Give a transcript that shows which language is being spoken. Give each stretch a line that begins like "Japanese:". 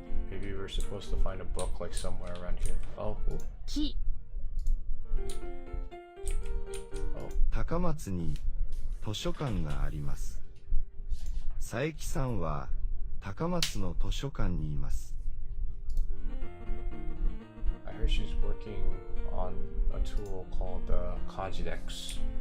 English: Maybe we're supposed to find a book like somewhere around here. Oh, oh,
Japanese: 木 oh. 高松に図書館があります。佐伯さんは高松の図書館にいます。
English: I heard she's working on a tool called Kajidex.